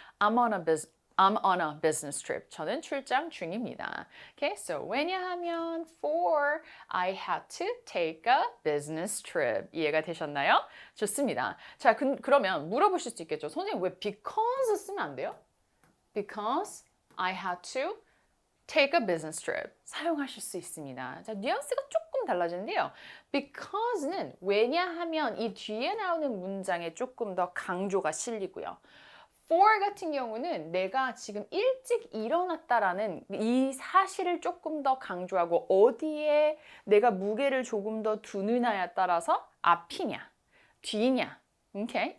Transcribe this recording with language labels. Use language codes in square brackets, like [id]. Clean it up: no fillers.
[en] I'm on a business trip. [ko] 저는 출장 중입니다. [en] Okay, so [ko] 왜냐하면 [en] for I had to take a business trip. [ko] 이해가 되셨나요? 좋습니다. 자, 그러면 물어보실 수 있겠죠. 선생님 왜 because 쓰면 안 돼요? [en] Because I had to take a business trip. [ko] 사용하실 수 있습니다. 자, 뉘앙스가 조금 달라지는데요. [en] Because [ko] 는 왜냐하면 이 뒤에 나오는 문장에 조금 더 강조가 실리고요. for 같은 경우는 내가 지금 일찍 일어났다라는 이 사실을 조금 더 강조하고 어디에 내가 무게를 조금 더 두느냐에 따라서 앞이냐, 뒤냐, okay?